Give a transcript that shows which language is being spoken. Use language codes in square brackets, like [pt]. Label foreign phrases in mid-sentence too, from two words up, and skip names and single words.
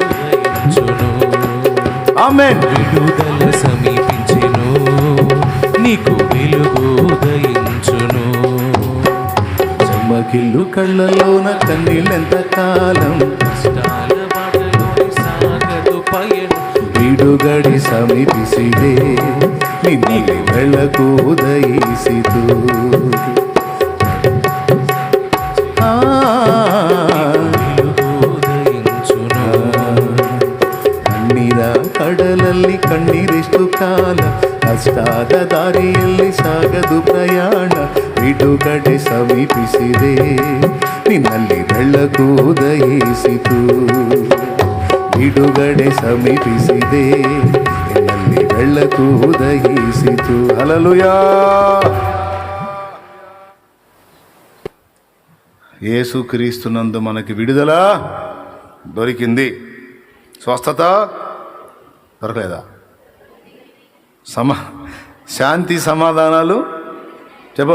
[te] ఆమేన్. విడుదల సమీపించెను, నీకు వెలుగు ఉదయించును. చెమ్మకిల్లు కళ్ళలోన కన్నీళ్ళెంత కాలం, కష్టాల బాటలో సాగదు పయనం. [kn] ಬಿಡುಗಡೆ ಸಮೀಪಿಸಿದೆ, ನಿನ್ನಲ್ಲಿ ಬೆಳಕು ಉದಯಿಸಿತು. ಕಣ್ಣೀರ ಕಡಲಲ್ಲಿ ಕಣ್ಣೀರೆಷ್ಟು ಕಾಲ, ಕಷ್ಟದ ದಾರಿಯಲ್ಲಿ ಸಾಗದು ಪ್ರಯಾಣ. ಬಿಡುಗಡೆ ಸಮೀಪಿಸಿದೆ, ನಿನ್ನಲ್ಲಿ ಬೆಳಕು ಉದಯಿಸಿತು. ಬಿಡುಗಡೆ ಸಮೀಪಿಸಿದೆ, ನಿನ್ನಲ್ಲಿ ಬೆಳಕು ಉದಯಿಸಿತು. ಹಲ್ಲೆಲೂಯಾ. [te] యేసుక్రీస్తునందు మనకి విడుదల దొరికింది. స్వస్థత దొరకలేదా? శాంతి సమాధానాలు చెప్పు.